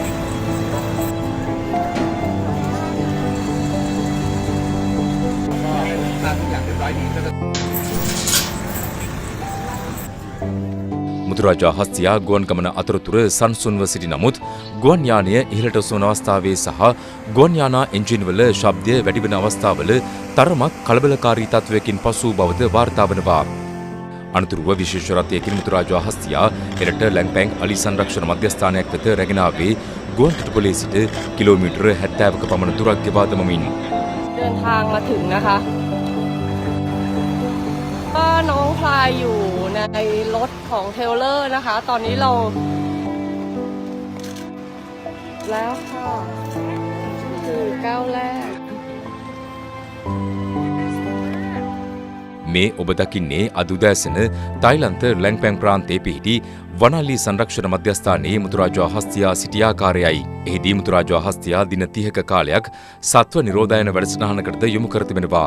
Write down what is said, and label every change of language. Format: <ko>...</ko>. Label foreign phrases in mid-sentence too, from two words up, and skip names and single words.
<si>මුතුරාජා හස්තියා ගුවන් ගමන අතරතුර සංසුන්ව සිටි නමුත් ගුවන් යානය ඉහළට ඔසවන අවස්ථාවේ සහ ගුවන් යානා එන්ජින්වල ශබ්දය වැඩි වෙන අවස්ථාවල තරමක් කලබලකාරී තත්වයකින් පසු බවද වාර්තා වනවා. අනතුරුව විශේෂ රථයකින් මුතුරාජා හස්තියා එරට ලැන්පැං අලි සංරක්ෂණ මධ්‍යස්ථානයක් වෙත රැගෙන ආවේ ගුවන් තොටුපළේ සිට කිලෝමීටර 70ක පමණ දුරක් ගෙවා දමමින්.</si> <th>เดินทางมาถึงนะคะก็น้องพลายอยู่ในรถของเทเลอร์นะคะตอนนี้เราแล้วค่ะคือก้าวแรก</th> <si>මේ ඔබ දකින්නේ අද උදෑසන තායිලන්ත ලැන්පැං ප්‍රාන්තයේ පිහිටි වනාලි සංරක්ෂණ මධ්‍යස්ථානයේ මුතුරාජා හස්තියා සිටි ආකාරයයි. එහිදී මුතුරාජා හස්තියා දින 30ක කාලයක් සත්ව නිරෝධායන වැඩසටහනකටද යොමු කර තිබෙනවා.</si>